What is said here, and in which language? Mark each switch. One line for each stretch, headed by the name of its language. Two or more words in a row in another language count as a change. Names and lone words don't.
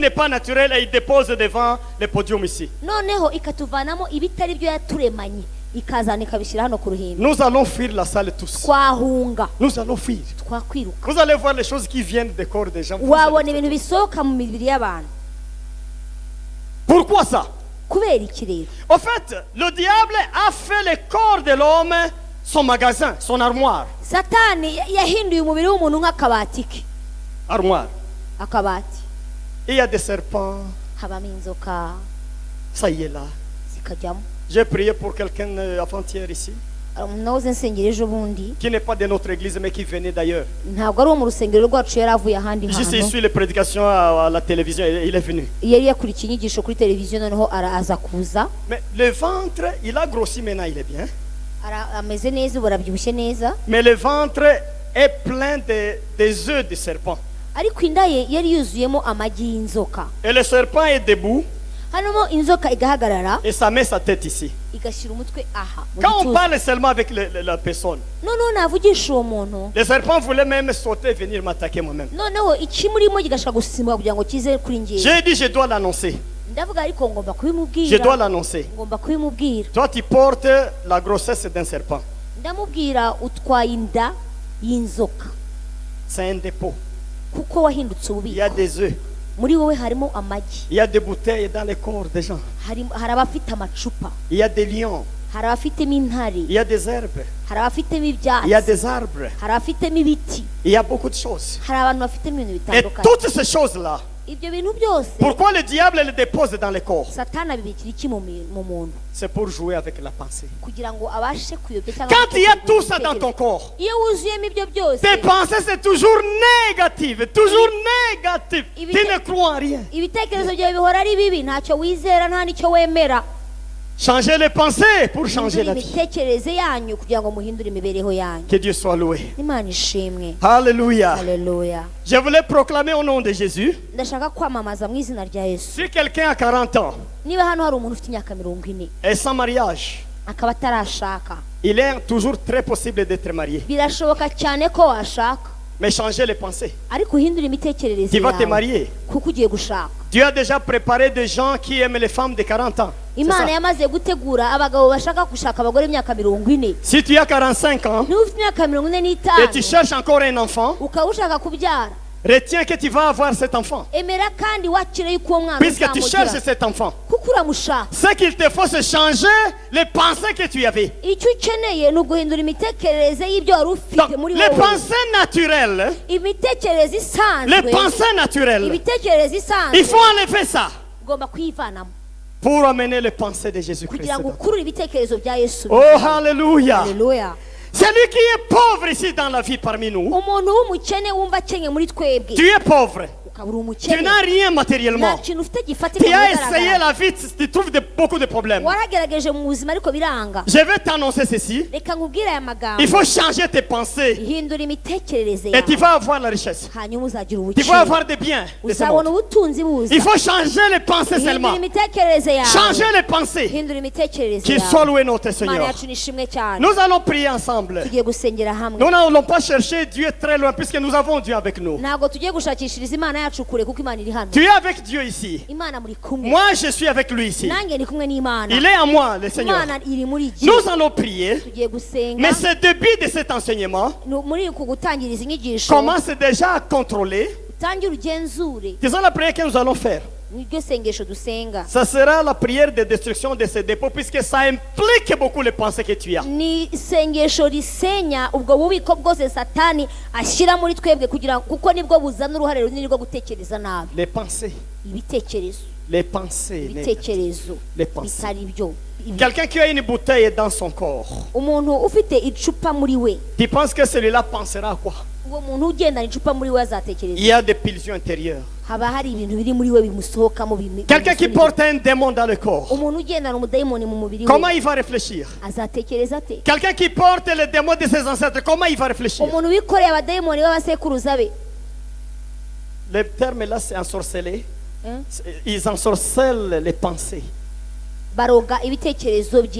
French: n'est pas naturel et il dépose devant le podium ici.
Kinyarwanda: noneho ikatuvanamo ibitari byo yaturemanye ikazana ikabishyira hano ku ruhimbi.
French: Nous allons fuir la salle tous.
Kinyarwanda: Twahunga,
French: Nous allons fuir.
Kinyarwanda: twakwiruka.
French: Vous allez voir les choses qui viennent des corps des gens.
Kinyarwanda: wabona ibintu bisohoka mu mibiri y'abantu.
French: Pourquoi ça?
Kinyarwanda: kubera iki rero?
French: En fait, le diable a fait le corps de l'homme son magasin, son armoire.
Kinyarwanda: Satani yahinduye umubiri w'umuntu nk'akabati ke.
French: Armoire.
Kinyarwanda: Akabati
French: Il y a des serpents.
Kinyarwanda: habamo inzoka
French: Ça y est là.
Kinyarwanda: zikajyamo.
French: J'ai prié pour quelqu'un avant-hier ici,
Kinyarwanda: nahoze nsengera ejo bundi,
French: qui n'est pas de notre église mais qui venait d'ailleurs.
Kinyarwanda: ntabwo ari uwo mu rusengero rwacu, yari avuye ahandi
French: Juste il
Kinyarwanda: hantu.
French: suit les prédications à la télévision, il est venu.
Kinyarwanda: Yari yakurikiye inyigisho kuri televiziyo, noneho araza kuza.
French: Mais le ventre, il a grossi maintenant, il est bien.
Kinyarwanda: Ameze neza, ubu arabyibushye neza.
French: Mais le ventre est plein des œufs de serpent.
Kinyarwanda: Ariko inda ye yari yuzuyemo amagi y'inzoka.
French: Et le serpent est debout
Kinyarwanda: Hanomo inzoka igahagarara
French: et ça met sa tête ici.
Kinyarwanda: igashyira umutwe aha.
French: Quand on parle seulement avec la personne,
Kinyarwanda: noneho navugisha uwo muntu,
French: le serpent voulait même sauter et venir m'attaquer moi-même.
Kinyarwanda: noneho ikimurimo kigashaka gusimbuka kugira ngo kize kuri njye.
French: J'ai dit je dois l'annoncer.
Kinyarwanda: Ndavuga ariko ngomba
French: Je
Kinyarwanda: kubimubwira.
French: dois l'annoncer.
Kinyarwanda: ngomba kubimubwira.
French: Toi tu portes la grossesse d'un serpent.
Kinyarwanda: Ndamubwira utwaye inda y'inzoka
French: C'est un dépôt.
Kinyarwanda: kuko wahindutse
French: Il y a
Kinyarwanda: ububiko.
French: des œufs.
Kinyarwanda: Muri wowe harimo amagi,
French: Il y a des bouteilles dans les corps des gens.
Kinyarwanda: hari abafite amacupa,
French: Il y a des lions.
Kinyarwanda: hari abafitemo intare,
French: Il y a des herbes.
Kinyarwanda: hari abafitemo
French: Il y a
Kinyarwanda: ibyatsi,
French: des arbres.
Kinyarwanda: hari abafitemo ibiti,
French: Il y a beaucoup de choses.
Kinyarwanda: hari abantu bafitemo ibintu
French: Et
Kinyarwanda: bitandukanye.
French: toutes ces choses-là,
Kinyarwanda: Ibyo bintu byose
French: pourquoi le diable les dépose dans les corps?
Kinyarwanda: Satani abibikira iki mu muntu?
French: C'est pour jouer avec la pensée.
Kinyarwanda: Kugira ngo abashe kuyobya cyangwa
French: Quand il y a
Kinyarwanda: gutekereza
French: tout ça dans ton
Kinyarwanda: ibitekerezo.
French: corps,
Kinyarwanda: Iyo wuzuyemo ibyo byose,
French: tes pensées c'est toujours négative, toujours négative. Il Tu ne crois en rien.
Kinyarwanda: ibitekerezo byawe bihora ari bibi, ntacyo wizera, nta nicyo wemera.
French: Changez les pensées pour changer
Kinyarwanda: Hindura
French: la vie.
Kinyarwanda: imitekerereze yanyu kugira ngo muhindure imibereho yanyu.
French: Que Dieu soit loué.
Kinyarwanda: Imana ishimwe.
French: Alléluia.
Kinyarwanda: Haleluya.
French: Je voulais proclamer au nom de Jésus.
Kinyarwanda: Ndashaka kwamamaza mu izina rya Yesu.
French: Si quelqu'un a 40 ans
Kinyarwanda: Niba hano hari umuntu ufite imyaka 40
French: et sans mariage,
Kinyarwanda: akaba atarashaka,
French: il est toujours très possible d'être marié.
Kinyarwanda: birashoboka cyane ko washaka,
French: Mais changer les pensées.
Kinyarwanda: ariko uhindura imitekerereze
French: Tu vas te
Kinyarwanda: yawe
French: marier.
Kinyarwanda: kuko ugiye gushaka.
French: Dieu a déjà préparé des gens qui aiment les femmes de 40 ans. C'est
Kinyarwanda: Imana
French: ça.
Kinyarwanda: yamaze gutegura abagabo bashaka gushaka abagore imyaka 40.
French: Si tu as 45 ans
Kinyarwanda: Niba ufite imyaka
French: et tu
Kinyarwanda: 45
French: cherches encore un enfant,
Kinyarwanda: ukaba ushaka kubyara,
French: retiens que tu vas avoir cet enfant.
Kinyarwanda: emera kandi wakire yuko uwo mwana
French: Puisque tu cherches
Kinyarwanda: uzamugira
French: cet enfant.
Kinyarwanda: kuko uramushaka.
French: Ce qu'il te faut, c'est changer les pensées que tu avais.
Kinyarwanda: Icyo ukeneye ni uguhindura imitekerereze y'ibyo wari
French: Donc,
Kinyarwanda: ufite muri
French: les
Kinyarwanda: wowe.
French: pensées naturelles,
Kinyarwanda: Imitekerereze
French: les
Kinyarwanda: isanzwe,
French: pensées naturelles,
Kinyarwanda: ibitekerezo
French: il
Kinyarwanda: isanzwe
French: faut enlever ça
Kinyarwanda: ugomba kuyivanamo
French: pour amener les pensées de Jésus-Christ.
Kinyarwanda: kugira ngo ukurure ibitekerezo bya Yesu.
French: Oh, Alléluia.
Kinyarwanda: Haleluya.
French: Celui qui est pauvre ici dans la vie parmi nous,
Kinyarwanda: Umuntu w'umukene wumva akenye muri twebwe,
French: tu es pauvre.
Kinyarwanda: ukaba uri
French: Tu
Kinyarwanda: umukene,
French: n'as rien
Kinyarwanda: nta
French: matériellement.
Kinyarwanda: kintu ufite gifatika
French: Tu
Kinyarwanda: mu
French: as essayé
Kinyarwanda: bigaragara.
French: la vie, tu trouves beaucoup de problèmes.
Kinyarwanda: Waragerageje mu buzima ariko biranga.
French: Je vais t'annoncer ceci.
Kinyarwanda: Reka nkubwire aya magambo,
French: Il faut changer tes pensées
Kinyarwanda: hindura imitekerereze
French: et tu
Kinyarwanda: yawe,
French: vas avoir la richesse.
Kinyarwanda: hanyuma uzagira
French: Tu vas
Kinyarwanda: ubukire,
French: avoir des biens de ce
Kinyarwanda: uzabona
French: monde.
Kinyarwanda: ubutunzi buza.
French: Il faut changer les pensées
Kinyarwanda: Hindura
French: seulement.
Kinyarwanda: imitekerereze yawe,
French: Changer les pensées.
Kinyarwanda: hindura imitekerereze
French: Qu'il soit
Kinyarwanda: yawe.
French: loué notre
Kinyarwanda: Imana
French: Seigneur.
Kinyarwanda: yacu ni ishimwe cyane.
French: Nous allons prier ensemble.
Kinyarwanda: Tugiye gusengera hamwe.
French: Nous n'allons pas chercher Dieu très loin puisque nous avons Dieu avec nous.
Kinyarwanda: Ntabwo tugiye gushakishiriza Imana yacu kure kuko Imana iri hano.
French: Tu es avec Dieu ici.
Kinyarwanda: Imana muri kumwe.
French: Moi, je suis avec lui ici.
Kinyarwanda: Nanjye ndi kumwe n'Imana.
French: Il est à moi, le Seigneur.
Kinyarwanda: Imana iri muri iki.
French: Nous allons prier.
Kinyarwanda: Tugiye gusenga.
French: Mais ce début de cet enseignement
Kinyarwanda: Muri uku gutangiriza inyigisho,
French: commence déjà à contrôler.
Kinyarwanda: utangire ugenzure.
French: C'est ça la prière que nous allons faire.
Kinyarwanda: Niryo sengesho dusenga.
French: Ça sera la prière de destruction de ces dépôts puisque ça implique beaucoup les pensées que tu as.
Kinyarwanda: Ni isengesho risenya ubwo bubiko bwose Satani ashyira muri twebwe kugira kuko nibwo buzana uruhare runini rwo gutekereza nabi.
French: Les pensées.
Kinyarwanda: Ibitekerezo.
French: Les pensées.
Kinyarwanda: Ibitekerezo.
French: Les pensées.
Kinyarwanda: Bitari byo.
French: Quelqu'un qui a une bouteille dans son corps.
Kinyarwanda: Umuntu ufite icupa muri we.
French: Tu penses que celui-là pensera à quoi?
Kinyarwanda: Uwo muntu ugendana icupa muri we azatekereza.
French: Il y a des pulsions intérieures.
Kinyarwanda: Haba hari ibintu biri muri we bimusohokamo.
French: Quelqu'un qui porte un démon dans le corps.
Kinyarwanda: Umuntu ugendana umudayimoni mu mubiri we
French: Comment il va réfléchir?
Kinyarwanda: azatekereza ate?
French: Quelqu'un qui porte le démon de ses ancêtres, comment il va réfléchir?
Kinyarwanda: Umuntu wikoreye abadayimoni b'abasekuruza be,
French: Le terme là, c'est ensorceler. Hein? Ils ensorcellent les pensées.
Kinyarwanda: baroga ibitekerezo bye,